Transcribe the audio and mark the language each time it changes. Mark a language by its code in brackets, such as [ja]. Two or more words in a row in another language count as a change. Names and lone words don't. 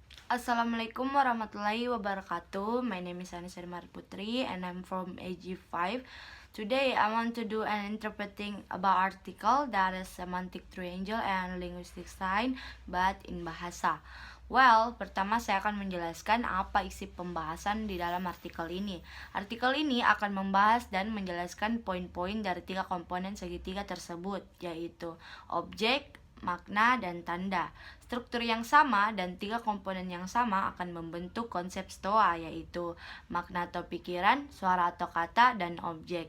[ar] السلام عليكم ورحمة الله وبركاته. [en] My name is Anissa Putri and I'm from AG5. Today I want to do an interpreting about article that is semantic triangle and linguistic sign but in bahasa. Well, [id] pertama saya akan menjelaskan apa isi pembahasan di dalam artikel ini. Artikel ini akan membahas dan menjelaskan poin-poin dari 3 komponen segitiga tersebut, yaitu objek, makna, dan tanda. Struktur yang sama dan 3 komponen yang sama akan membentuk konsep stoa, yaitu makna atau pikiran, suara atau kata, dan objek.